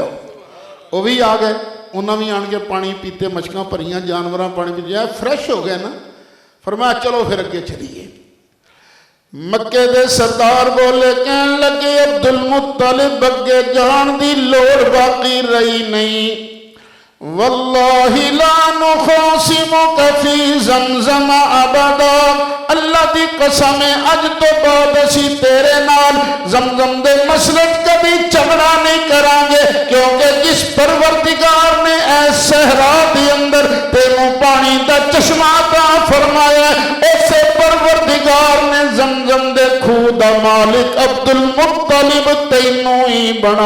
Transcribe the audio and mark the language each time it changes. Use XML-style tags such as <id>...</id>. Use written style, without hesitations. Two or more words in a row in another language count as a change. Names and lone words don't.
<pa>اوہ وی آ گئے، اوہناں وی آن کے پانی پیتے، مشکاں بھریاں، جانور پانی پیتے، فریش ہو گئے ناں. فرمایا چلو فیر اگے چلیے. مکے دے سردار بولے، کہن لگے عبدالمطلب اگے جان دی لوڑ باقی رہی نہیں.</pa> <ar>والله لا نخاصمك في زمزم أبدا,</ar> <pa>اللہ دی قسم اے اج توں بعد اسیں تیرے نال زمزم دے مسلے کدی جھگڑا نہیں کراں گے، کیونکہ جس پروردگار نے ایہہ صحرا دے اندر تینوں پانی دا چشمہ عطا فرمایا، ایسے پروردگار نے زمزم دے کھوہ دا مالک عبدالمطلب تینوں ای بنایا اے.</pa>